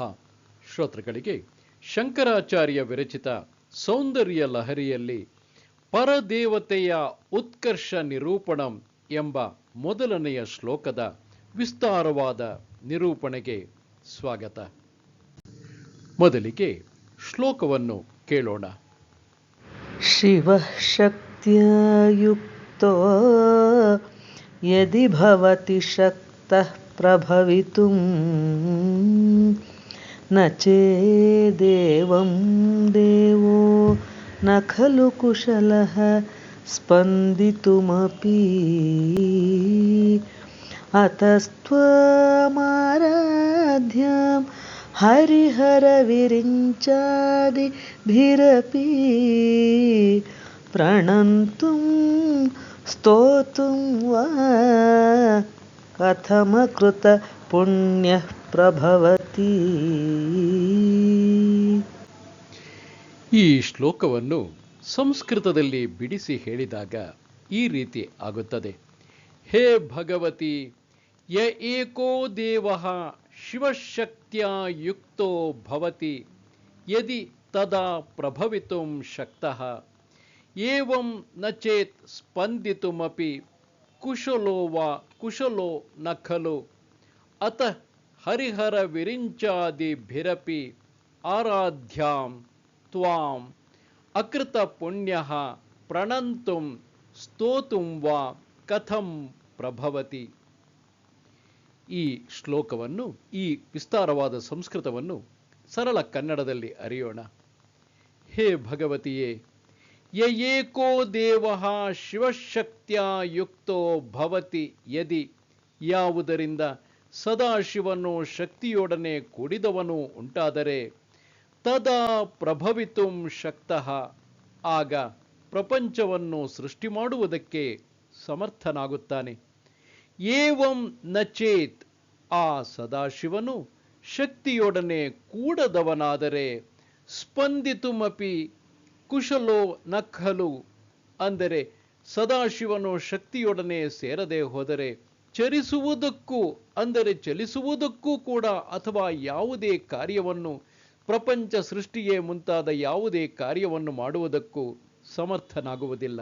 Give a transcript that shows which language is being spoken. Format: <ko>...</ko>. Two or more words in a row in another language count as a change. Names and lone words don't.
<kn>ಶ್ರೋತೃಗಳಿಗೆ ಶಂಕರಾಚಾರ್ಯ ವಿರಚಿತ ಸೌಂದರ್ಯ ಲಹರಿಯಲ್ಲಿ ಪರದೇವತೆಯ ಉತ್ಕರ್ಷ ನಿರೂಪಣಂ ಎಂಬ ಮೊದಲನೆಯ ಶ್ಲೋಕದ ವಿಸ್ತಾರವಾದ ನಿರೂಪಣೆಗೆ ಸ್ವಾಗತ. ಮೊದಲಿಗೆ ಶ್ಲೋಕವನ್ನು ಕೇಳೋಣ.</kn> <sa>ಶಿವ ಶಕ್ತಿಯ ಯುಕ್ತೋ ಯದಿ ಭವತಿ ಶಕ್ತಃ ಪ್ರಭವಿತುಂ ನ ಚೇದೇವಂ ದೇವೋ ನ ಖಲು ಕುಶಲಃ ಸ್ಪಂದಿತುಮಪಿ ಅತಸ್ತ್ವಮಾರಾಧ್ಯಾಂ ಹರಿಹರ ವಿರಿಂಚಾದಿಭಿರಪಿ ಪ್ರಣಂತುಂ ಸ್ತೋತುಂ ವಾ ಕಥಮಕೃತ ಪುಣ್ಯಃ ಪ್ರಭವತಿ.</sa> <kn>ಈ ಶ್ಲೋಕವನ್ನು ಸಂಸ್ಕೃತದಲ್ಲಿ ಬಿಡಿಸಿ ಹೇಳಿದಾಗ ಈ ರೀತಿ ಆಗುತ್ತದೆ.</kn> <sa>ಹೇ ಭಗವತಿ, ಯ ಏಕೋ ದೇವಃ ಶಿವಶಕ್ತ್ಯಾ ಯುಕ್ತೋ ಭವತಿ ಯದಿ ತದಾ ಪ್ರಭವಿತುಂ ಶಕ್ತಃ ಏವಂ ನ ಚೇತ್ ಸ್ಪಂದಿತುಮಪಿ ಕುಶಲೋ ವಾ ಕುಶಲೋ ನ ಖಲು ಅತಃ ಹರಿಹರ ವಿರಿಂಚಾದಿಭಿರಪಿ ಆರಾಧ್ಯಾಂ ತ್ವಾಂ ಅಕೃತ ಪುಣ್ಯಃ ಪ್ರಣಂತುಂ ಸ್ತೋತುಂ ವಾ ಕಥಂ ಪ್ರಭವತಿ.</sa> <kn>ಈ ಶ್ಲೋಕವನ್ನು, ಈ ವಿಸ್ತಾರವಾದ ಸಂಸ್ಕೃತವನ್ನು ಸರಳ ಕನ್ನಡದಲ್ಲಿ ಅರಿಯೋಣ.</kn> <sa>ಹೇ ಭಗವತಿಯೇ, ಯ ಏಕೋ ದೇವಃ ಶಿವಶಕ್ತ್ಯಾ ಯುಕ್ತೋ ಭವತಿ ಯದಿ,</sa> <kn>ಯಾವುದರಿಂದ ಸದಾಶಿವನು ಶಕ್ತಿಯೊಡನೆ ಕೂಡಿದವನು ಉಂಟಾದರೆ,</kn> <sa>ತದಾ ಪ್ರಭವಿತುಂ ಶಕ್ತಃ,</sa> <kn>ಆಗ ಪ್ರಪಂಚವನ್ನು ಸೃಷ್ಟಿ ಮಾಡುವುದಕ್ಕೆ ಸಮರ್ಥನಾಗುತ್ತಾನೆ.</kn> <sa>ಏವಂ ನ ಚೇತ್,</sa> <kn>ಆ ಸದಾಶಿವನು ಶಕ್ತಿಯೊಡನೆ ಕೂಡದವನಾದರೆ,</kn> <sa>ಸ್ಪಂದಿತುಮಪಿ ಕುಶಲೋ ನ ಖಲು,</sa> <kn>ಅಂದರೆ ಸದಾಶಿವನು ಶಕ್ತಿಯೊಡನೆ ಸೇರದೆ ಹೋದರೆ ಚರಿಸುವುದಕ್ಕೂ, ಅಂದರೆ ಚಲಿಸುವುದಕ್ಕೂ ಕೂಡ, ಅಥವಾ ಯಾವುದೇ ಕಾರ್ಯವನ್ನು, ಪ್ರಪಂಚ ಸೃಷ್ಟಿಯೇ ಮುಂತಾದ ಯಾವುದೇ ಕಾರ್ಯವನ್ನು ಮಾಡುವುದಕ್ಕೂ ಸಮರ್ಥನಾಗುವುದಿಲ್ಲ.</kn>